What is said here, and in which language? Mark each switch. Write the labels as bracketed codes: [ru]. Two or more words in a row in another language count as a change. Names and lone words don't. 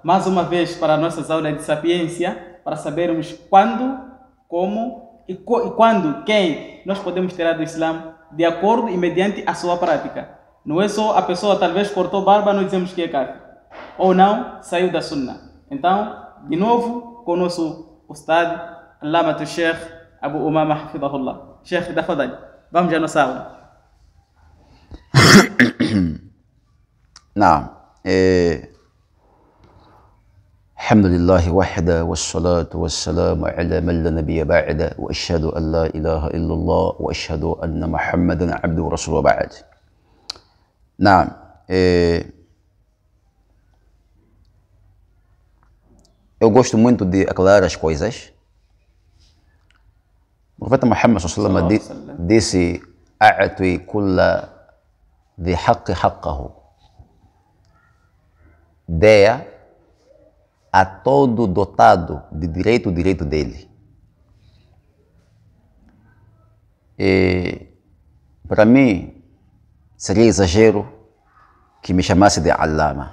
[pt] Mais uma vez para nossas aulas de sapiência, para sabermos quando, como e quando, quem nós podemos tirar do Islã de acordo e mediante a sua prática. Não é só a pessoa talvez cortou barba, nós dizemos que é kafir. Ou não, saiu da Sunnah. Então, de novo, com o nosso Ustad, Allamatu Sheikh Abu Umama Hafidahullah. Sheikh, tafadhali. Vamos à nossa aula. [ar] نعم الحمد لله وحده والصلاة والسلام على من لا نبي بعده وأشهد أن لا إله إلا الله وأشهد أن محمدا عبده ورسوله بعد. [pt] نعم eu gosto muito de aclarar as coisas. O profeta Muhammad [ar] صلى الله عليه وسلم [pt] disse: [ar] "أعط كل ذي حق حقه." [pt] Dê a todo dotado de direito o direito dele. E para mim seria exagero que me chamasse de Allama.